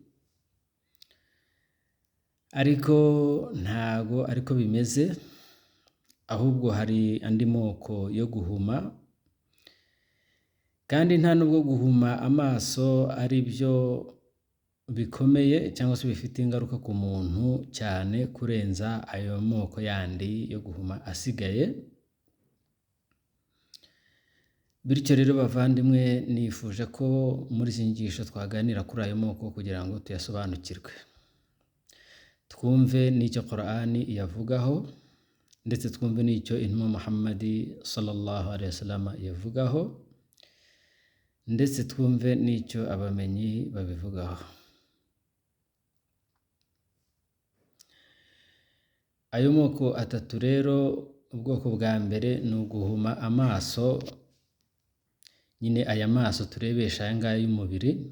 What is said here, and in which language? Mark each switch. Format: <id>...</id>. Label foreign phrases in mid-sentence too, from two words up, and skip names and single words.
<rw>ariko ntago ariko bimeze, ahubwo hari andi moko yo guhuma, kandi nta nubwo guhuma amaso ari byo bikomeye cyangwa se bifite ingaruka ku muntu cyane kurenza ayo moko yandi yo guhuma asigaye. Bityo rero bavandimwe, nifuje ko muri izi nyigisho twaganira kuri ayo moko kugira ngo tuyasobanukirwe, twumve n'icyo Qur'ani yavugaho, ndetse twumve n'icyo intumwa Muhammad</rw> <ar>صلى الله عليه وسلم</ar> <rw>yavugaho, ndetse twumve n'icyo abamenyi babivugaho. Ayo moko atatu rero, ubwoko bwa mbere ni uguhuma amaso. Nyine aya maso turebesha aya ngaya y'umubiri.</rw>